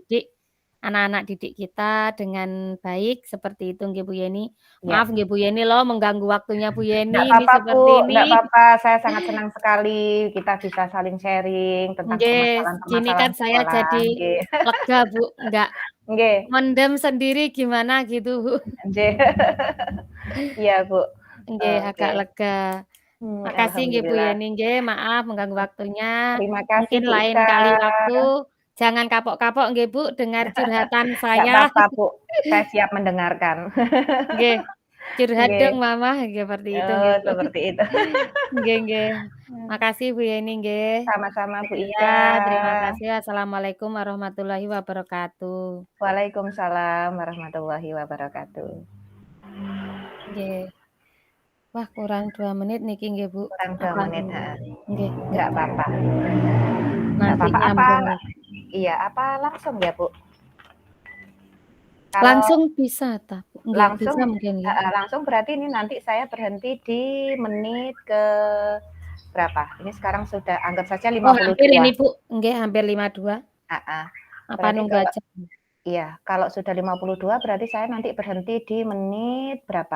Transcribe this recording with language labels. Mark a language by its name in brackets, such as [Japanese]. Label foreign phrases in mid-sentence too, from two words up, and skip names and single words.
[Indonesian] mendidik anak-anak didik kita dengan baik, seperti itu nggih Bu Yeni. Ya, Maaf nggih Bu Yeni loh mengganggu waktunya Bu nggak Yeni, ini apa-apa Bu, seperti nggak ini. apa-apa. Saya sangat senang sekali kita bisa saling sharing tentang Nggih, gini kan permasalahan-permasalahan saya sekolah. jadi Nggih. lega Bu, nggak Nggih. mendem sendiri gimana gitu Bu. Nggih. Iya Bu. Nggih, Oke. agak lega. Makasih nggih Bu Alhamdulillah. Yeni nggih, maaf mengganggu waktunya. Terima kasih Mungkin Bu lain Ika. kali waktu jangan kapok-kapok nggih Bu, dengar curhatan Nggak saya. apa-apa Bu, saya siap mendengarkan. Nggih, curhat dong Nggih. mama, seperti itu nggih Oh, Bu. seperti itu. Nggih nggih. Makasih Bu Yeni nggih. Sama-sama Bu Iya, Ika. terima kasih. [Arabic] السلام عليكم ورحمة الله وبركاته. وعليكم السلام ورحمة الله وبركاته. [Indonesian] Nggih. Wah, kurang 2 menit niki nggih Bu. Kurang 2 Apa menit, heeh. nggih, nggak Nggak apa-apa. Nggak nanti apa-apa. Apa nyambung. iya, apa langsung ya Bu? Kalau Langsung bisa ta, Bu? Nggih, bisa langsung mungkin nggih. heeh, langsung berarti ini nanti saya berhenti di menit ke berapa? Ini sekarang sudah anggap saja Oh, hampir 52. ini Bu, nggih hampir 52. Heeh. Apa Berarti nunggu kalau aja? iya, kalau sudah 52 berarti saya nanti berhenti di menit berapa?